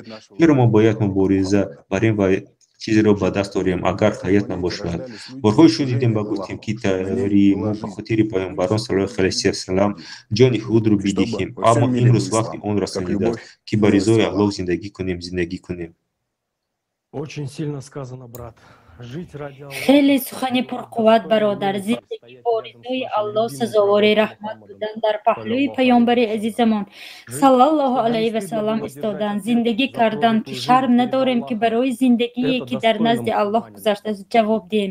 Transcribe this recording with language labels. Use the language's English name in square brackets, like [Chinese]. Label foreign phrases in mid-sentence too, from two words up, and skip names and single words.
[Tajik] Чаро мо бояд мубориза барем ва чизеро ба даст орем, агар ҳаят набошад? Борҳои шунидем ва гуфтем, ки тари мо ба хотири пайғамбарон [Arabic] صلى الله عليه وسلم [Tajik] ҷони худро бидиҳем, аммо имрӯз вақти он расонидааст, ки ба ризои Аллоҳ зиндагӣ кунем. [Russian] Очень сильно сказано, брат. [Persian] خیلی سخنی پرقوت برادر. زندگی با رضای الله سزاوار رحمت بودن در پهلوی پیامبر عزیزمان [Arabic] صلی الله علیه و سلم [Persian] ایستادن، زندگی کردن که شرم نداریم که برای زندگی که در نزد الله گذشته است جواب دهیم.